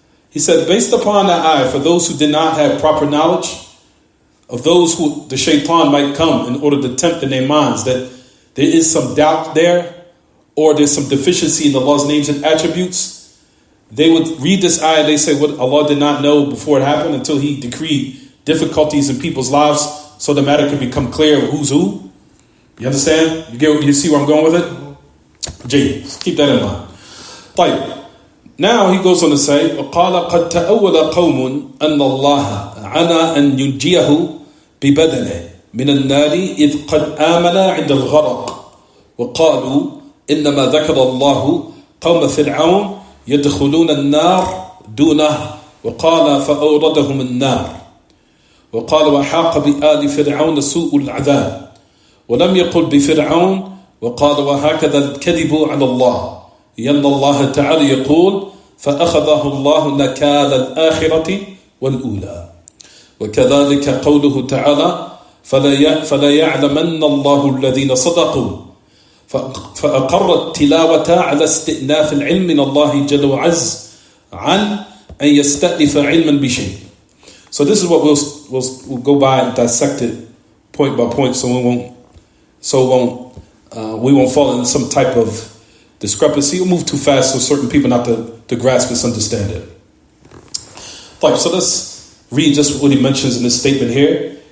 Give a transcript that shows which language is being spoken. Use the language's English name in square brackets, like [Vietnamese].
[English] He said, based upon that ayah, for those who did not have proper knowledge of those who the shaitan might come in order to tempt in their minds that there is some doubt there or there's some deficiency in Allah's names and attributes, they would read this ayah, they say what Allah did not know before it happened until He decreed difficulties in people's lives so the matter could become clear of who's who. You understand? You see where I'm going with it? Jay, keep that in mind. [Arabic] طيب. [English] Now he goes on to say, [Arabic] وَقَالَ قَدْ تَأَوَّلَ قَوْمٌ أَنَّ اللَّهَ عَنَى أَنْ يُنْجِيَهُ بِبَدَنِهِ مِنَ النَّارِ إِذْ قَدْ آمَنَ عِنْدَ الْغَرَقِ وَقَالُوا إِنَّمَا ذَكَرَ اللَّهُ قَوْمَ فِرْعَوْنَ يَدْخُلُونَ النَّارِ دُونَهُ وَقَالَ فَأَوْرَدَهُمُ النَّارِ وقال وحاق بآل فرعون سوء العذاب ولم يقل بفرعون وقال وهكذا الكذب على الله لأن الله تعالى يقول فأخذه الله نكال الآخرة والأولى وكذلك قوله تعالى فلا يعلمن الله الذين صدقوا فأقر التلاوة على استئناف العلم من الله جل وعز عن أن يستأنف علما بشيء. [English] So this is what we'll go by and dissect it point by point, so we won't fall into some type of discrepancy. We'll move too fast for certain people not to grasp this, understand it. So let's read just what he mentions in this statement here.